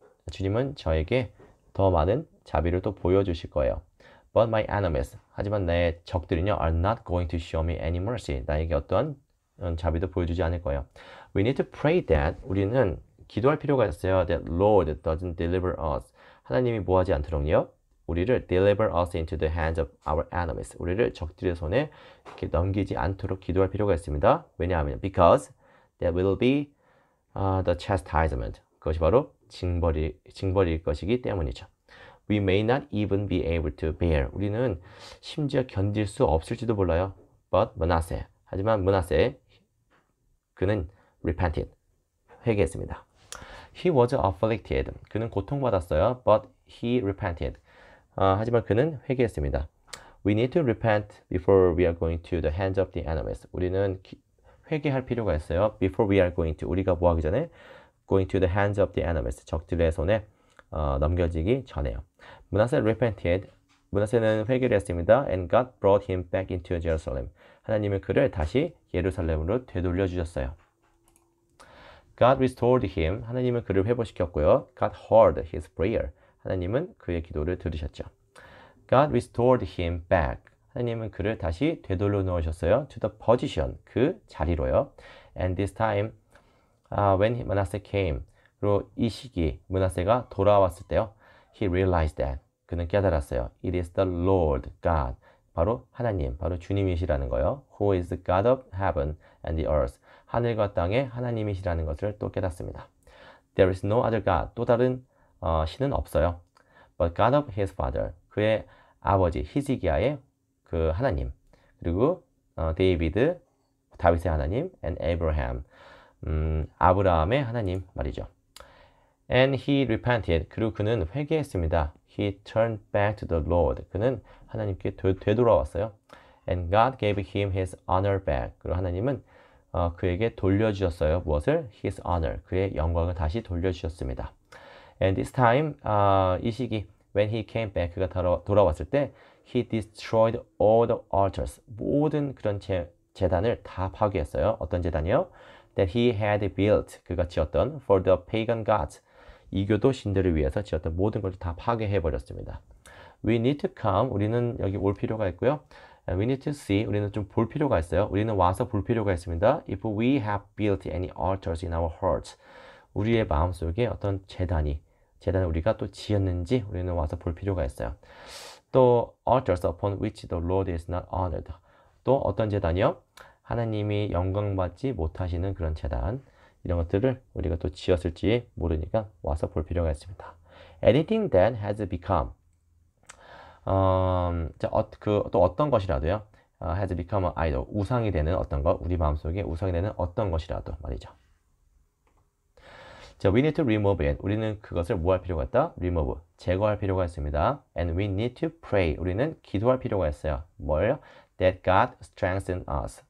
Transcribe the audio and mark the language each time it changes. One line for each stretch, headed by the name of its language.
Korean: 주님은 저에게 더 많은 자비를 또 보여주실 거예요.
English: But my enemies.
Korean: 하지만 나의 적들은요,
English: are not going to show me any mercy.
Korean: 나에게 어떠한 자비도 보여주지 않을 거예요.
English: We need to pray that.
Korean: 우리는 기도할 필요가 있어요.
English: That Lord doesn't deliver us.
Korean: 하나님이 뭐하지 않도록요? 우리를
English: deliver us into the hands of our enemies.
Korean: 우리를 적들의 손에 이렇게 넘기지 않도록 기도할 필요가 있습니다. 왜냐하면
English: because that will be the chastisement.
Korean: 그것이 바로 징벌일 것이기 때문이죠.
English: We may not even be able to bear.
Korean: 우리는 심지어 견딜 수 없을지도 몰라요.
English: But Manasseh.
Korean: 하지만 므낫세 그는
English: repented.
Korean: 회개했습니다.
English: He was afflicted.
Korean: 그는 고통받았어요.
English: But he repented.
Korean: 하지만 그는 회개했습니다.
English: We need to repent before we are going to the hands of the enemies.
Korean: 우리는 회개할 필요가 있어요.
English: Before we are going to.
Korean: 우리가 뭐 하기 전에
English: going to the hands of the enemies.
Korean: 적들의 손에 넘겨지기 전에요. 므낫세
English: repented.
Korean: 므낫세는 회개를 했습니다.
English: And God brought him back into Jerusalem.
Korean: 하나님은 그를 다시 예루살렘으로 되돌려 주셨어요.
English: God restored him.
Korean: 하나님은 그를 회복시켰고요.
English: God heard his prayer.
Korean: 하나님은 그의 기도를 들으셨죠.
English: God restored him back.
Korean: 하나님은 그를 다시 되돌려 놓으셨어요.
English: To the position.
Korean: 그 자리로요.
English: And this time, when Manasseh came.
Korean: 그리고 이 시기 므낫세가 돌아왔을 때요.
English: He realized that.
Korean: 그는 깨달았어요.
English: It is the Lord God.
Korean: 바로 하나님, 바로 주님이시라는 거예요.
English: Who is the God of heaven and the earth.
Korean: 하늘과 땅의 하나님이시라는 것을 또 깨닫습니다.
English: There is no other God.
Korean: 또 다른 신은 없어요.
English: But God of his father.
Korean: 그의 아버지 히스기야의 그 하나님. 그리고 다윗의 하나님
English: and Abraham.
Korean: 아브라함의 하나님 말이죠.
English: And he repented.
Korean: 그리고 그는 회개했습니다.
English: He turned back to the Lord.
Korean: 그는 하나님께 되돌아왔어요.
English: And God gave him his honor back.
Korean: 그리고 하나님은 그에게 돌려주셨어요. 무엇을?
English: His honor.
Korean: 그의 영광을 다시 돌려주셨습니다.
English: And this time,
Korean: 이 시기,
English: when he came back,
Korean: 그가 돌아왔을 때,
English: he destroyed all the altars.
Korean: 모든 그런 제단을 다 파괴했어요. 어떤 제단이요?
English: That he had built.
Korean: 그가 지었던
English: for the pagan gods.
Korean: 이교도 신들을 위해서 지었던 모든 것을 다 파괴해버렸습니다.
English: We need to come.
Korean: 우리는 여기 올 필요가 있고요.
English: And we need to see.
Korean: 우리는 좀 볼 필요가 있어요. 우리는 와서 볼 필요가 있습니다.
English: If we have built any altars in our hearts.
Korean: 우리의 마음속에 어떤 재단을 우리가 또 지었는지 우리는 와서 볼 필요가 있어요.
English: 또 altars upon which the Lord is not honored.
Korean: 또 어떤 재단이요? 하나님이 영광받지 못하시는 그런 재단. 이런 것들을 우리가 또 지었을지 모르니까 와서 볼 필요가 있습니다.
English: Anything that has become
Korean: 또 어떤 것이라도요.
English: has become an idol.
Korean: 우상이 되는 어떤 것, 우리 마음속에 우상이 되는 어떤 것이라도 말이죠.
English: 자, we need to remove it.
Korean: 우리는 그것을 뭐 할 필요가 있다?
English: remove.
Korean: 제거할 필요가 있습니다.
English: And we need to pray.
Korean: 우리는 기도할 필요가 있어요. 뭘요?
English: That God strengthen us.